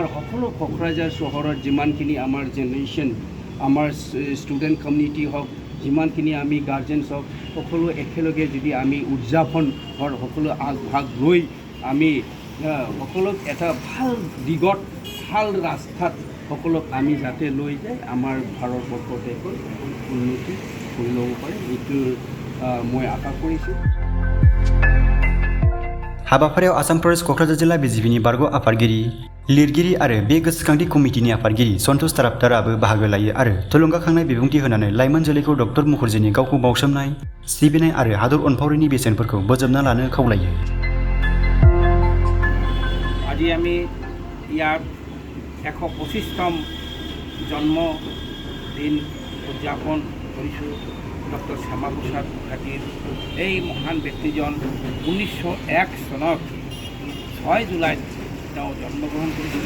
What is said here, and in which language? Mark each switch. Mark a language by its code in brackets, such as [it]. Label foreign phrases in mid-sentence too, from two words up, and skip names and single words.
[as] সকলো কক্ৰাঝাৰ চহৰৰ যিমানখিনি আমাৰ জেনেৰেশ্যন আমাৰ [en] student community [as] হওক যিমানখিনি আমি গাৰ্জেনছ হওক সকলো একেলগে যদি আমি উদযাপনৰ সকলো আগভাগ লৈ আমি সকলোক এটা ভাল দিগত ভাল ৰাস্তাত সকলোক আমি যাতে লৈ যায় আমাৰ ভাৰতবৰ্ষ দেশৰ উন্নতি কৰি ল'ব পাৰে এইটো মই আশা কৰিছোঁ। [brx] हाबाफारियाव आसाम प्रदेश क'क्राझार जिल्ला बिजेपिनि बारग' आफादगिरि लिरगिरि आरो बे गोसोखांथि कमिटिनि आफादगिरि सन्तोष ताराबदाराबो बाहागो लायो आरो थुलुंगाखांनाय बिबुंथि होनानै लाइमोन जोलैखौ डक्टर मुखार्जीनि गावखौ बावसोमनाय सिबिनाय आरो हादर अनफावरिनि बेसेनफोरखौ बोजबना लानो खावलायो। [as] আজি আমি ইয়াৰ 125তম জন্মদিন উদযাপন কৰিছোঁ ডক্টৰ শ্যামা প্ৰসাদ মুখাৰ্জীৰ। এই মহান ব্যক্তিজন 1901 চনত 6 জুলাইত তেওঁ জন্মগ্ৰহণ কৰিছিলে।